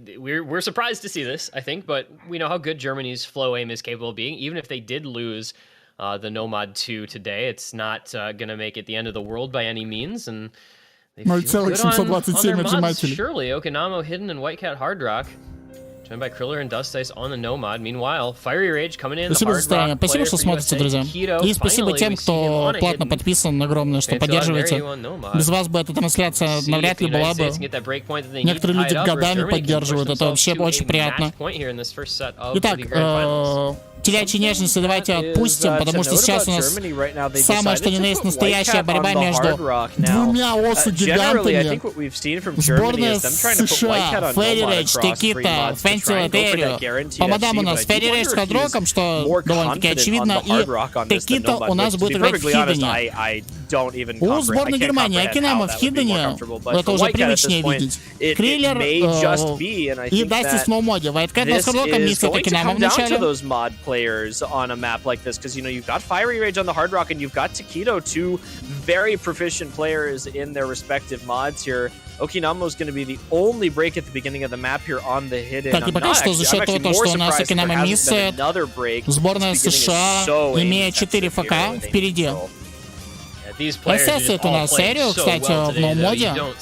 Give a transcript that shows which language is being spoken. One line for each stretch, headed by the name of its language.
English: We're surprised to see this, I think, but we know how good Germany's flow aim is capable of being. Even if they did lose the Nomad 2 today, it's not gonna make it the end of the world by any means. And
Russian: 0,727 отжимателей.
English: Surely, Okinamo hidden and White Cat Hard Rock. Joined by Kriller and Dust Ice on the Nomad. Meanwhile, Fiery Rage coming in.
Russian: Спасибо за старание. Спасибо, что смотрите, друзья. И спасибо тем, кто платно подписан, огромное, что поддерживаете. Без вас бы эта трансляция навряд ли была бы. Некоторые люди годами поддерживают. Это вообще очень приятно. Итак, телячьи нежности давайте отпустим, потому что сейчас у нас самое что ни на есть настоящая борьба между двумя осу-гигантами. Сборная США, Ферри Рейдж, Текита, Фэнси Латерио. По модам у нас Ферри Рейдж с хадроком, что довольно-таки очевидно, и Текита у нас будет играть в хидене.
English: don't even
Russian: У сборной Германии Акинама в Хиддене, это уже привычнее видеть. Криллер и Дасти в сноумоде. Вайткэт на скорлоком миссит Акинама в начале.
English: Those mod players on a map like this, because you know you've got Fiery Rage on the Hard Rock and you've got Taquito, two very proficient players in their respective mods here. Okinawa is going to be the only break at the beginning of the map here on the hidden.
Russian: Так, и пока что за счет того, что у нас Акинама миссит, сборная США имеет 4 ФК впереди. Ассасет у нас Эрио, кстати, в ноумоде.